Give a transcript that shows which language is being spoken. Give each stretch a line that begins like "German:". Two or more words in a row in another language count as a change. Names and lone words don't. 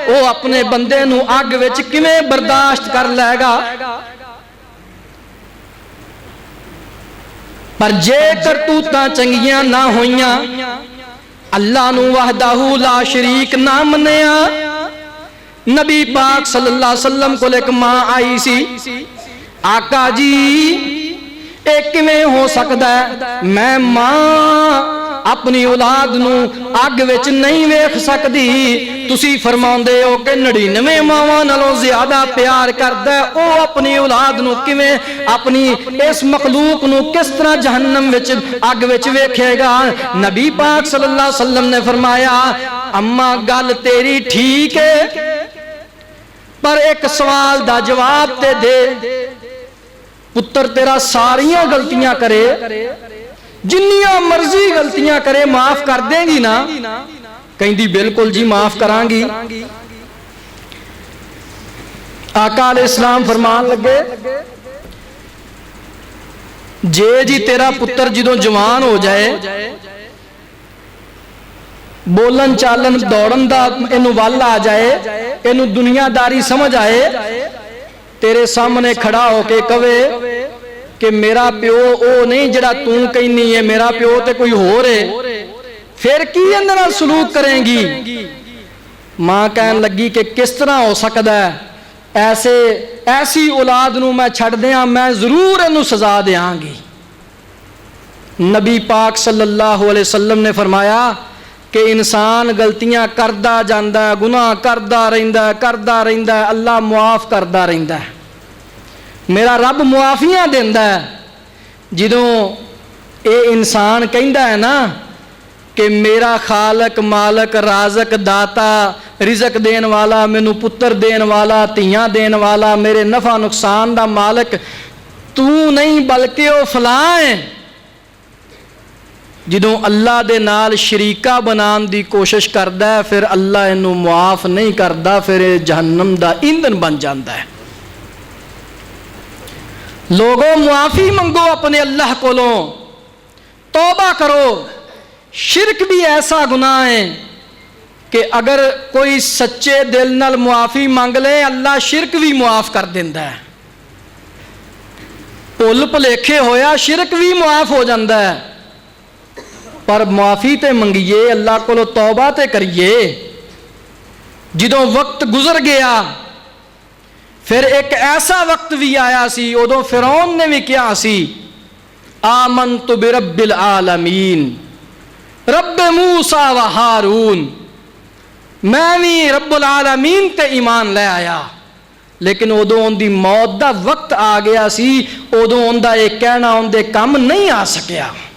Punjabi: او اپنے بندے نوں اگ وچ کیویں برداشت کر لیگا. پر جے کرتوتاں چنگیاں نا ہوئیاں، اللہ نوں
Arabic: وحده لا شريك
Punjabi: نا منیا. نبی پاک
Arabic: صلى الله عليه وسلم
Punjabi: کو اک ماں آئی سی، آقا جی اے کیویں ہو سکدا ہے، میں ماں اپنی اولاد نو اگ وچ نہیں ویکھ سکدی، تسی فرماندے ہو کہ 99 ماواں نالوں زیادہ پیار کردا ہے، او اپنی اولاد نو کیویں اپنی اس مخلوق نو کس طرح جہنم وچ اگ وچ ویکھے گا؟ نبی پاک
Arabic: صلی اللہ علیہ وسلم
Punjabi: نے فرمایا اما گل تیری ٹھیک ہے، پر ایک سوال دا جواب تے دے، پتر تیرا ساریاں غلطیاں کرے، جنیاں مرضی غلطیاں کرے، معاف کر دیں گی نا؟ کہندی بالکل جی معاف کران گی۔ آقا
Arabic: علیہ السلام
Punjabi: فرمان لگے جے جی تیرا پتر جدوں جوان ہو جائے، بولن چالن دوڑن دا اینو ول آ جائے، اینو دنیا داری سمجھ آئے، تیرے سامنے کھڑا ہو کے کہے کہ میرا پیو او نہیں جڑا توں کہنی ہے، میرا پیو تے کوئی ہو رہے، پھر کی اندر سلوک کریں گی؟ ماں کہن لگی کہ کس طرح ہو سکتا ہے، ایسی اولاد نو میں چھڑ دیاں، میں ضرور انو سزا دیاں گی۔ نبی پاک
Arabic: صلی اللہ علیہ وسلم
Punjabi: نے فرمایا کہ انسان غلطیاں کردا جاندا ہے، گناہ کردا رہندا ہے، اللہ معاف کردا رہندا ہے، میرا رب معافیاں دیندا ہے۔ جدوں اے انسان کہندا ہے نا کہ میرا خالق مالک رازق داتا رزق دین والا، مینوں پتر دین والا، تیاں دین والا، میرے نفع نقصان دا مالک تو نہیں بلکہ او فلاں ہے، جدوں اللہ دے نال شریکہ بنان دی کوشش کردا ہے پھر اللہ انہوں معاف نہیں کردا، پھر جہنم دا ایندھن بن جاندا ہے۔ لوگوں معافی منگو اپنے اللہ کولوں، توبہ کرو۔ شرک بھی ایسا گناہ ہے کہ اگر کوئی سچے دل نال معافی مانگ لے اللہ شرک بھی معاف کر دیندا ہے، بھول بھلیکھے ہویا شرک بھی معاف ہو جاندا ہے، پر معافی تے منگیے اللہ کو، توبہ تے کریے۔ جدوں وقت گزر گیا پھر ایک ایسا وقت بھی آیا سی، ادوں فرعون نے بھی کیا سی،
Arabic: آمنت برب العالمین، رب موسیٰ و ہارون،
Punjabi: میں بھی
Arabic: رب العالمین
Punjabi: تے ایمان لے آیا، لیکن ادوں ان دی موت دا وقت آ گیا سی، ادوں ان دا ایک کہنا ان دے کم نہیں آ سکیا۔